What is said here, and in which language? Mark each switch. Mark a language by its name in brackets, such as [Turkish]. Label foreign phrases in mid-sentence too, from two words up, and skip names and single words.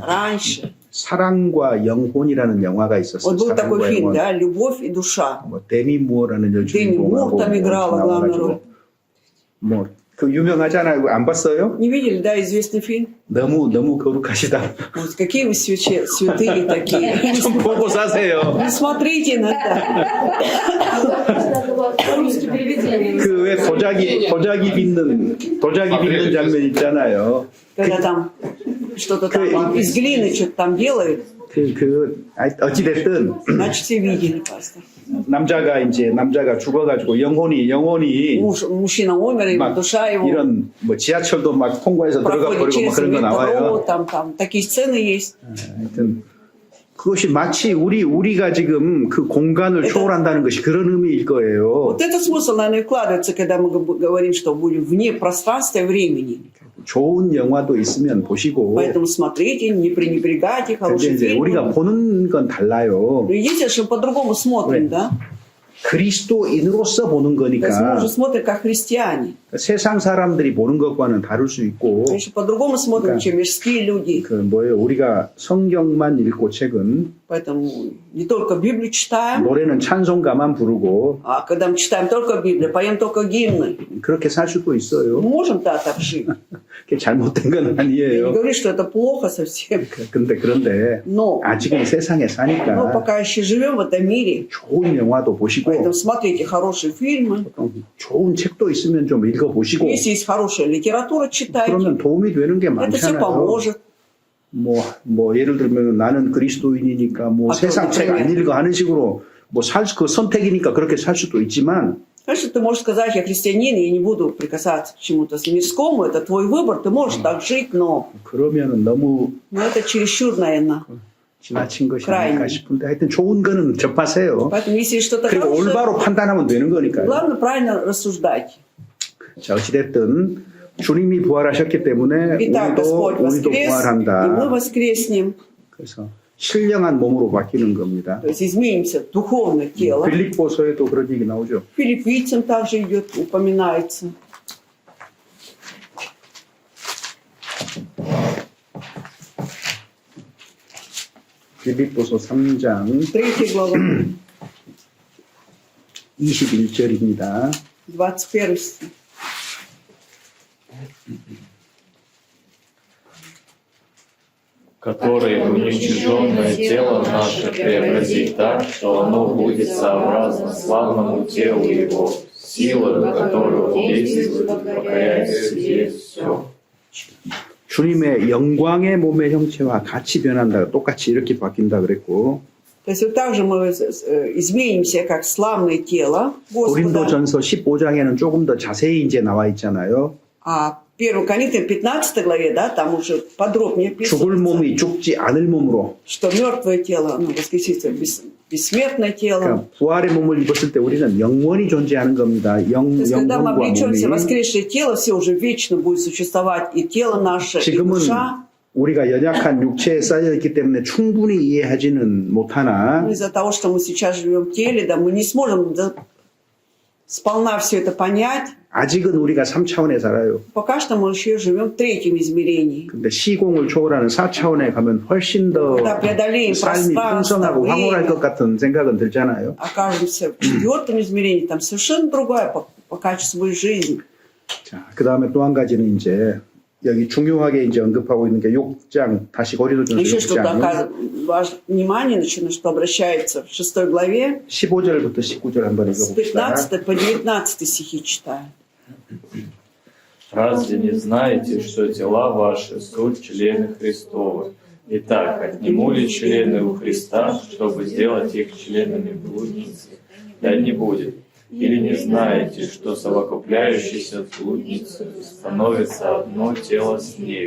[Russian] Раньше. [Korean] 사랑과 영혼이라는 영화가 있었어요. [Russian] Вот был такой [Korean] 사랑과 [Russian] фильм, [Korean] 영혼. [Russian] да, «Любовь и душа». [Korean] 뭐 데미 무어라는 [Russian] Деми Мур там играла главную роль. [Korean] 뭐그 유명하잖아요. 안 봤어요? [Russian] Не видели, да, известный фильм? [Korean] 너무 거룩하시다. [Russian] Вот какие вы святые такие. [Korean] 좀 보고 사세요. [Russian] Не смотрите на это. Русский переведение. [Korean] 그 왜 도자기 빚는 장면 있잖아요. [Russian] Когда там что-то там из глины что-то там делают, [Korean] 어찌됐든 [Russian] значит, все видели, пастор. [Korean] 남자가 죽어가지고 영혼이 [Russian] Мужчина умер, его [Korean] 막 [Russian] душа его [Korean] 이런 뭐 지하철도 막 통과해서 들어가 [Russian] проходит [Korean] 버리고 막 [Russian] через [Korean] 그런 거 [Russian] метро, [Korean] 나와요. [Russian] там такие сцены есть. [Korean] 하여튼 그것이 마치 우리가 지금 그 공간을 초월한다는 것이 그런 의미일 거예요. [Russian] Вот этот смысл, наверное, вкладывается, когда мы говорим, что будем вне пространства и времени. [Korean] 좋은 영화도 있으면 보시고. [Russian] Поэтому смотрите, не пренебрегайте [Korean] 근데 [Russian] хорошие [Korean] 이제 우리가 [Russian] фильмы. [Korean] 보는 건 달라요. [Russian] Но единственное, что мы по-другому смотрим, да? [Korean] 그리스도인으로서 보는 [Russian] То есть мы [Korean] 거니까 [Russian] уже смотрим как христиане. [Korean] 세상 사람들이 보는 것과는 다를 수 있고 [Russian] Конечно, по-другому смотрим, чем мирские люди. [Korean] 그 뭐예요? 우리가 성경만 읽고 책은 [Russian] Поэтому не только Библию читаем, [Korean] 노래는 찬송가만 부르고 [Russian] а когда мы читаем только Библию, поем только гимны. [Korean] 그렇게 살 수도 [Russian] Мы [Korean] 있어요. [Russian] можем так жить. [Korean] 그게 잘못된 건 [Russian] Я не [Korean] 아니에요. [Russian] говорю, что это плохо совсем. [Korean] 그런데 [Russian] Но [Korean] 아직은 세상에 [Russian] мы [Korean] 사니까 [Russian] пока еще живем в этом мире. [Korean] 좋은 영화도 보시고 [Russian] Поэтому смотрите хорошие фильмы. [Korean] 좋은 책도 있으면 좀 읽어보시고 [Russian] Если есть хорошая литература, читайте. [Korean] 그러면 도움이 되는 게 [Russian] Это все [Korean] 많잖아요. [Russian] поможет. [Korean] 뭐 예를 들면 나는 그리스도인이니까 뭐 아, 세상 책 안 읽어 하는 식으로 뭐 그 선택이니까 그렇게 살 수도 있지만 [Russian] Конечно, ты можешь сказать, я христианин, я не буду прикасаться к чему-то мирскому, это твой выбор, ты можешь так жить, но [Korean] 그러면은 너무 [Russian] это чересчур, наверное. [Korean] 지나친 것이 [Russian] Крайне. [Korean] 아닐까 싶은데 하여튼 좋은 거는 접하세요. [Russian] Поэтому, если что-то [Korean] 그리고 [Russian] хорошее, [Korean] 올바로 판단하면 되는 거니까요. [Russian] главное правильно рассуждать. [Korean] 자, 어찌됐든 주님이 부활하셨기 때문에 [Russian] Итак, Господь [Korean] 우리도 [Russian] воскрес, и мы [Korean] 부활한다. [Russian] воскреснем. [Korean] 그래서 신령한 몸으로 바뀌는 겁니다. [Russian] То есть изменимся духовное тело. [Korean] 빌립보서에도 그런 얘기 나오죠. [Russian] Филиппийцам также идет, упоминается. [Korean] 빌립보서 3장 [Russian] 3 глава, [Korean] 21절입니다. [Russian] 21 стих. который уничиженное тело наше преобразит так, что оно будет сообразно славному телу Его, силою которого действует, покоряя себе все. [Korean] 주님의 영광의 몸의 형체와 같이 변한다. 똑같이 이렇게 바뀐다 그랬고 [Russian] То есть вот так же мы изменимся, как славное тело Господа. [Korean] 고린도전서 15장에는 조금 더 자세히 이제 나와 있잖아요. [Russian] А 1 Коринфянам 15 главе, да, там уже подробнее [Korean] 죽을 [Russian] описывается, [Korean] 몸이 죽지 않을 몸으로 [Russian] что мертвое тело, оно воскресится, бессмертное тело. [Korean] 그러니까 부활의 몸을 입었을 때 우리는 영원히 존재하는 겁니다. [Russian] То есть, когда мы [Korean] 영혼과 [Russian] облечемся в [Korean] 몸이 [Russian] воскресшее тело, все уже вечно будет существовать и тело наше, и [Korean] 지금은 [Russian] душа. [Korean] 우리가 연약한 육체에 쌓여 있기 때문에 충분히 이해하지는 못하나 [Russian] Но из-за того, что мы сейчас живем в теле, да, мы не сможем сполна все это понять. [Korean] 아직은 우리가 3차원에 살아요. [Russian] Пока что мы еще живем в третьем измерении. [Korean] 근데 시공을 초월하는 4차원에 가면 훨씬 더 [Russian] Когда преодолеем [Korean] 삶이 [Russian] пространство, [Korean] 풍성하고 황홀할 것 [Russian] время, [Korean] 같은 생각은 들잖아요. [Russian] окажемся в четвертом измерении, там совершенно другая по качеству жизни. [Korean] 자, 그 다음에 또 한 가지는 이제 여기 중요하게 이제 언급하고 있는 게 6장, 다시 고린도전서 [Russian] Еще что-то [Korean] 6장 [Russian] внимание, что обращается в 6 главе, [Korean] 15절부터 19절 한번 [Russian] с [Korean] 읽어봅시다. [Russian] 15 по 19 стихи читаю. Разве не знаете, что тела ваши суть члены Христовы? Итак, отниму ли члены у Христа, чтобы сделать их членами блудницы? Да не будет. Или не знаете, что совокупляющийся с блудницей становится одно тело с нею?